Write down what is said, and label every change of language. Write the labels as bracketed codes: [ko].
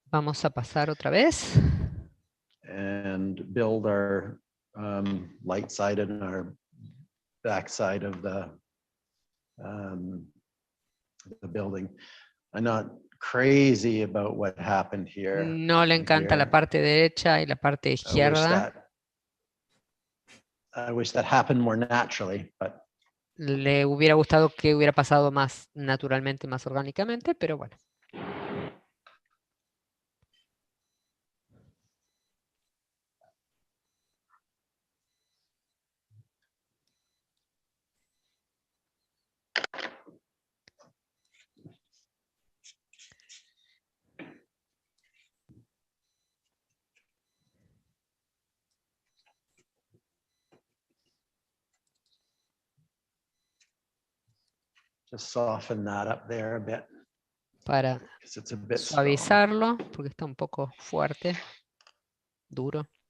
[es] Vamos a pasar otra vez. [en] and build our light side and our back side of the building. I'm not crazy about what happened here. [es] No le encanta la parte derecha y la parte izquierda. [en] I wish that happened more naturally, but [es] Le hubiera gustado que hubiera pasado más naturalmente, más orgánicamente, pero bueno. [en] just soften that up there a bit [es] Para [en] because it's a bit strong. [es] suavizarlo, porque está un poco fuerte, duro.